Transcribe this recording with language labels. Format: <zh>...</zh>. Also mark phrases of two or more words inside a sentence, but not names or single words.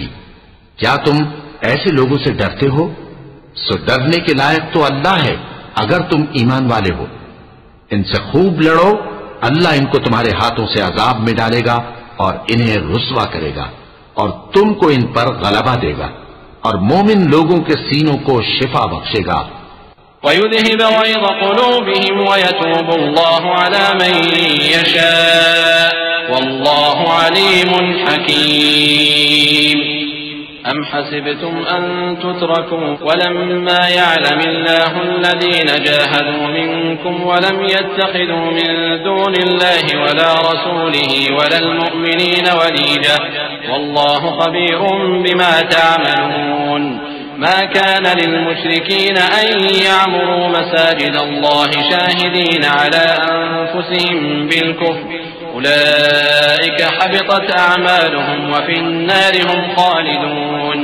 <ur>کیا تم ایسے لوگوں سے ڈرتے ہو؟ سو ڈرنے کے لائق تو اللہ ہے اگر تم ایمان والے ہو. ان سے خوب لڑو، اللہ ان کو تمہارے ہاتھوں سے عذاب میں ڈالے گا اور انہیں رسوا کرے گا اور تم کو ان پر غلبہ دے گا اور مومن لوگوں کے سینوں کو شفا بخشے گا.</ur> <ar>ويذهب غيظ قلوبهم ويتوب الله على من يشاء والله عليم حكيم. أم حسبتم أن تتركوا ولما يعلم الله الذين جاهدوا منكم ولم يتخذوا من دون الله ولا رسوله ولا المؤمنين وليجة والله خبير بما تعملون. ما كان للمشركين أن يعمروا مساجد الله شاهدين على أنفسهم بالكفر أولئك حبطت أعمالهم وفي النار هم خالدون.</ar>